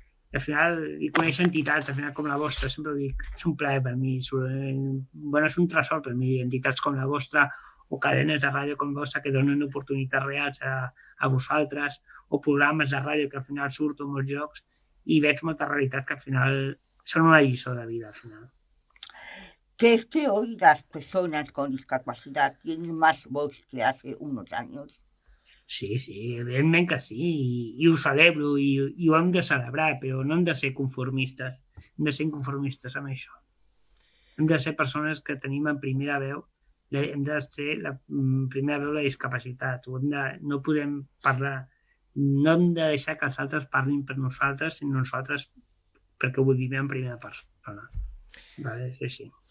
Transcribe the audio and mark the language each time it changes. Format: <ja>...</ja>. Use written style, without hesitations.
<ca>I al final, i conèixer entitats, al final com la vostra, sempre ho dic, és un plaer per mi, és un tresor per mi, entitats com la vostra o cadenes de ràdio com la vostra que donen oportunitats reals a vosaltres, o programes de ràdio que al final surto en molts llocs i veig molta realitat que al final son una lliçó de vida, al final.</ca> <es>¿Crees que hoy las personas con discapacidad tienen más voz que hace unos años?</es> <ca>Sí, evidentment que sí, i ho celebro i ho hem de celebrar, però no hem de ser conformistes, hem de ser inconformistes amb això. Hem de ser persones que tenim en primera veu, hem de ser la primera veu la discapacitat, no podem parlar, no hem de deixar que els altres parlin per nosaltres, sinó nosaltres perquè ho vivim en primera persona. Vale, és així.</ca>